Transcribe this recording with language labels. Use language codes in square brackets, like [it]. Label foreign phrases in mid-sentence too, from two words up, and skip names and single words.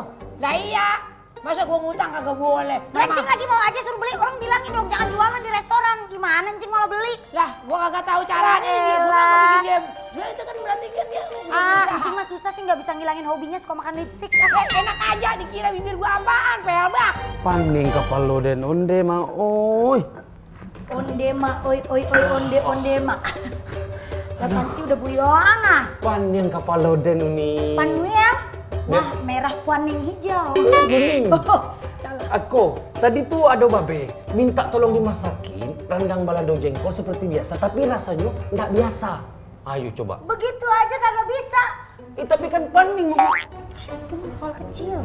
[id] Lah iya, masa gua ngutang kagak boleh. Encing lagi mau aja suruh beli, orang bilangin dong jangan jualan di restoran. Gimana Encing malah beli? Lah, gua kagak tahu caranya. Gua kagak bikin dia. Jual itu kan berarti kan dia. Encing mah susah sih nggak bisa ngilangin hobinya suka makan lipstik. Enak aja dikira bibir gua apaan, pelbak. [min] Paning kapalo den onde ma oi. Onde ma, oi onde ma. [id] Lapan sih udah buyong ah. [min] Paning kapalo den uni. Panuel. [id] Wah, merah kuning hijau. Gini. Aku tadi tuh ada babe minta tolong dimasakin rendang balado jengkol seperti biasa, tapi rasanya nggak biasa. Ayo coba. Begitu aja kagak bisa. Tapi kan paning. Itu mah soal kecil.